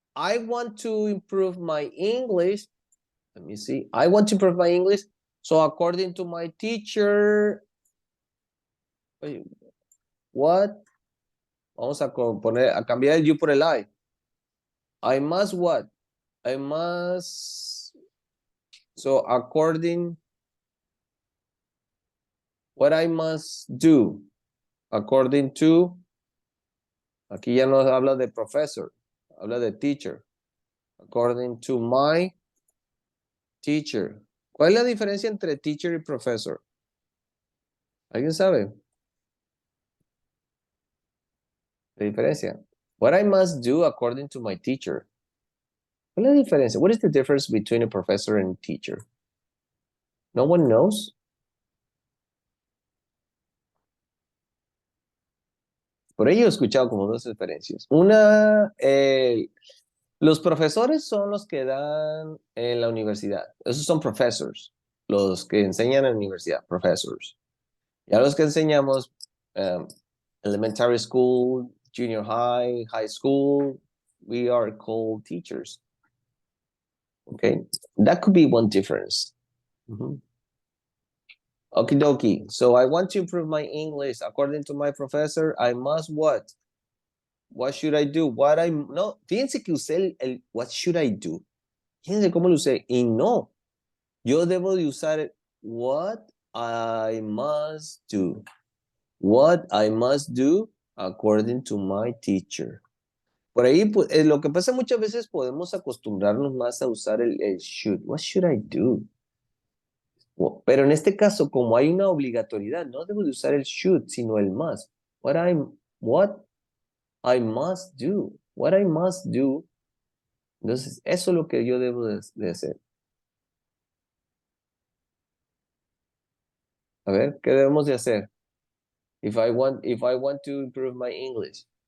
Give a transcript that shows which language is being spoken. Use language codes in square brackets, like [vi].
[en] I want to improve my English. Let me see. I want to improve my English. So according to my teacher, what? [es] Vamos a cambiar el you por el I. [en] I must what? I must. So according, what I must do, according to, [es] aquí ya no habla de professor, habla de teacher. [en] According to my teacher. [es] ¿Cuál es la diferencia entre teacher y professor? ¿Alguien sabe? La diferencia. [en] What I must do according to my teacher. [es] ¿Cuál es la diferencia? [en] What is the difference between a professor and a teacher? No one knows? [es] Por ello he escuchado como dos diferencias. Una, los profesores son los que dan en la universidad. Esos son professors. Los que enseñan en la universidad, professors. Ya los que enseñamos [en] elementary school, junior high, high school, we are called teachers. Okay, that could be one difference. Okie dokie. So I want to improve my English. According to my professor, I must what? What should I do? [es] No, fíjense que usé el [en] what should I do. [es] Fíjense cómo lo usé. Y no, Yo debo de usar [en] what I must do. What I must do according to my teacher. [es] Por ahí, pues, lo que pasa muchas veces podemos acostumbrarnos más a usar el should. [en] What should I do? [es] Pero en este caso, como hay una obligatoriedad, no debo de usar el should, sino el must. [en] What I must do. What I must do. [es] Entonces, eso es lo que yo debo de hacer. A ver, ¿qué debemos de hacer? [en] If I want to improve my English.